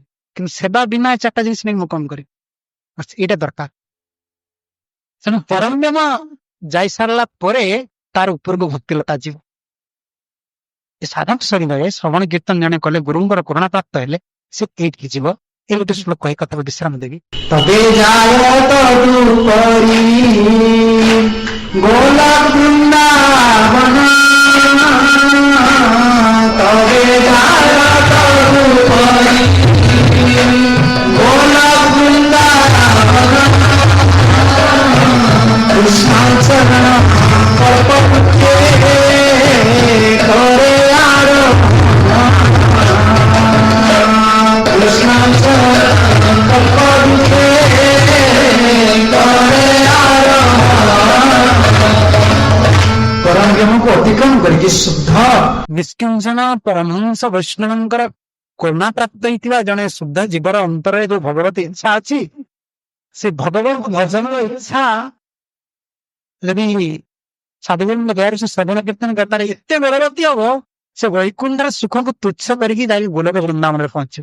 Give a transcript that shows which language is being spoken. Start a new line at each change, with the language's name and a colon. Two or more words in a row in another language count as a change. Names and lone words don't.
Odia: କିନ୍ତୁ ସେବା ବିନା 4ଟା ଜିନିଷ ନେଇ ମୁଁ କଣ କରିବି, ଏଇଟା ଦରକାର। ତେଣୁ ପରମ ଯାଇ ସାରିଲା ପରେ ତାର ଉପରକୁ ଭକ୍ତିଲତା ଯିବ। ଏ ସାଧକ ଶରୀରରେ ଶ୍ରବଣ କୀର୍ତ୍ତନ ଜଣେ କଲେ, ଗୁରୁଙ୍କର କରୁଣା ପ୍ରାପ୍ତ ହେଲେ ସେ ଏଇଠିକି ଯିବ। ଏ ଗୋଟେ ଶ୍ଲୋକ କହି କଥାକୁ ବିଶ୍ରାମ ଦେବି।
Bangla: তবে যায় তদুপরি গোলক বৃন্দাবন, তবে যায় তদুপরি গোলক বৃন্দাবন, কৃষ্ণচরণ কল্পবৃক্ষে করে আরো, কৃষ্ণচরণ কল্পবৃক্ষে করে আরো,
Odia: ପରମ ଜ୍ଞାନକୁ ଅତିକ୍ରମ କରିକି ଶୁଦ୍ଧ ନିଷ୍କିଞ୍ଚନ ପରମହଂସ ବୈଷ୍ଣବଙ୍କର କରୁଣା ପ୍ରାପ୍ତ ହେଇଥିବା ଜଣେ ଶୁଦ୍ଧ ଜୀବର ଅନ୍ତରରେ ଯୋଉ ଭଗବତ ଇଚ୍ଛା ଅଛି, ସେ ଭଗବତ ଭଜନର ଇଚ୍ଛା ଯଦି ସାଧୁଜନଙ୍କ ଦ୍ୱାରା ସେ ଶ୍ରବଣ କୀର୍ତ୍ତନ କରିବାରେ ଏତେ ବଳବତୀ ହବ, ସେ ବୈକୁଣ୍ଠର ସୁଖକୁ ତୁଚ୍ଛ କରିକି ଯାଇକି ଗୋଲକ ବୃନ୍ଦାବନରେ ପହଞ୍ଚିବ।